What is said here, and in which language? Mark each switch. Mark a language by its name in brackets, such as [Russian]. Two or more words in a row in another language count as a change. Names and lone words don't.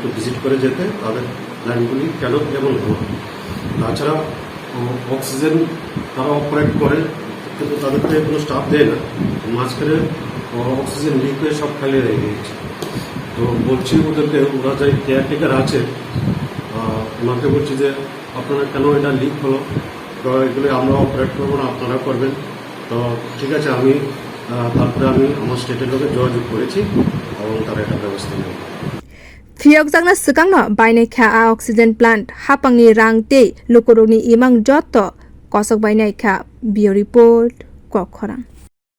[Bangla] ভিজিট করে যেতে তাদের লাইনগুলি কেন এমন হলো তাছাড়া অক্সিজেন তারা অপারেট করে কিন্তু তাদেরকে কোনো স্টাফ দেয় না মাঝখানে অক্সিজেন লিক হয়ে সব খালি রয়ে গিয়েছে তো বলছি ওদেরকে ওরা যে কেয়ারটেকার আছে ওনাকে বলছি যে আপনারা কেন এটা লিক হলো তো এগুলো আমরা অপারেট করবো না আপনারা করবেন তো ঠিক আছে আমি তারপরে আমি আমার স্টেটের লোকে যোগাযোগ করেছি এবং তারা এটা ব্যবস্থা নেবে [Kok Borok] phiya swkangno bainaikha a [English] oxygen plant [Kok Borok] hapangni rang tei lukurokni imang joto kosok bainaikha [English] bio report [Kok Borok] kokkhorang।